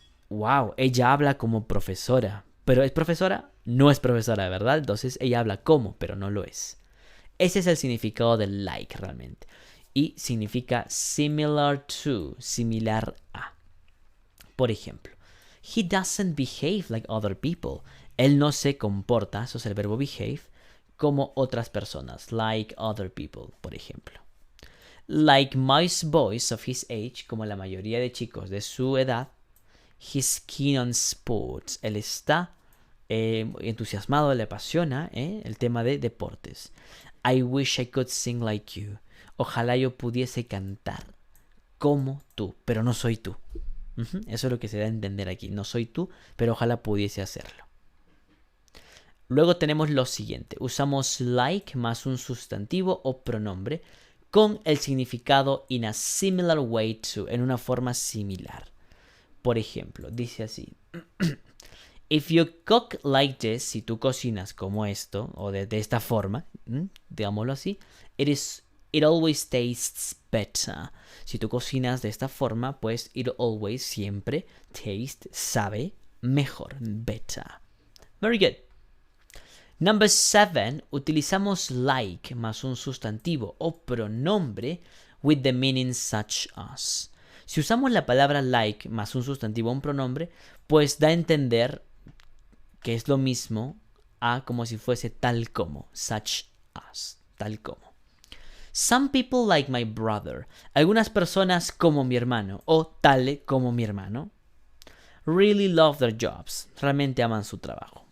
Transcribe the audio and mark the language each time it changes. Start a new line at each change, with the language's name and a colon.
Spanish: Wow, ella habla como profesora, pero ¿es profesora? No es profesora, ¿verdad? Entonces ella habla como, pero no lo es. Ese es el significado de like realmente. Y significa
English: similar to,
Spanish: similar a. Por ejemplo,
English: he doesn't behave like other people.
Spanish: Él no se comporta, eso es el verbo behave, como otras personas.
English: Like other people,
Spanish: por ejemplo.
English: Like most boys of his age,
Spanish: como la mayoría de chicos de su edad,
English: he's keen on sports.
Spanish: Él está entusiasmado, le apasiona el tema de deportes.
English: I wish I could sing like you.
Spanish: Ojalá yo pudiese cantar como tú, pero no soy tú. Eso es lo que se da a entender aquí. No soy tú, pero ojalá pudiese hacerlo. Luego tenemos lo siguiente. Usamos like más un sustantivo o pronombre con el significado
English: in a similar way to,
Spanish: en una forma similar. Por ejemplo, dice así.
English: If you cook like this,
Spanish: si tú cocinas como esto, o de esta forma, digámoslo así,
English: it always tastes better.
Spanish: Si tú cocinas de esta forma, pues
English: it always,
Spanish: siempre, taste, sabe, mejor,
English: better. Very good. Number 7,
Spanish: utilizamos
English: like
Spanish: más un sustantivo o pronombre
English: with the meaning such as.
Spanish: Si usamos la palabra like más un sustantivo o un pronombre, pues da a entender que es lo mismo a como si fuese tal como,
English: such as,
Spanish: tal como.
English: Some people like my brother.
Spanish: Algunas personas como mi hermano o tal como mi hermano.
English: Really love their jobs.
Spanish: Realmente aman su trabajo.